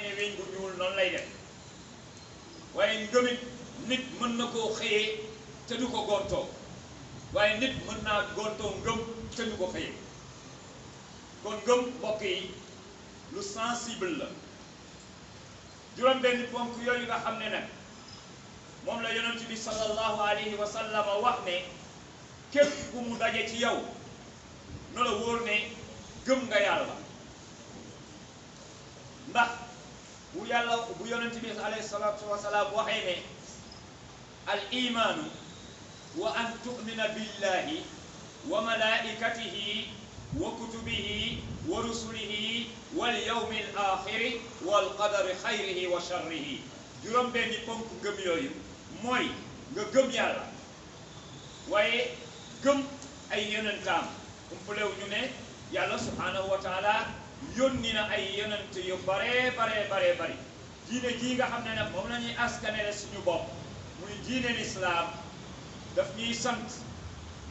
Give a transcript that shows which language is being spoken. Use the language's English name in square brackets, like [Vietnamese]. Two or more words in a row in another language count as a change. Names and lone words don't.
[Wolof] ne weñ gu ñuul noonu lay def waaye ngëmit nit mën na koo xëyee te du ko gontoo waaye nit mën naa gontoo ngëm te du ko xëyee kon ngëm mbokk yi lu sensible la juróom benn ponk yooyu nga xam ne nag moom la yonent bi [Arabic] صلى الله عليه وسلم [Wolof] wax ne képp ku mu daje ci yow na la wóor ne gëm nga yàlla ndax bu yàlla bu yonent bi [Arabic] عليه الصلاة والسلام [Wolof] waxee ne [Arabic] الإيمان أن تؤمن بالله وملائكته وكتبه ورسله واليوم الآخر والقدر خيره وشره [Wolof] juróom benni ponk gëm yooyu mooy nga gëm yàlla waaye gëm ay yonentaam umpalew ñu ne yàlla [Arabic] سبحانه وتعالى [Wolof] yónni na ay yonent yu bare bari diine jii nga xam ne nag moom la ñuy askanele suñu bopp muy diine lislaam daf ñuy sant di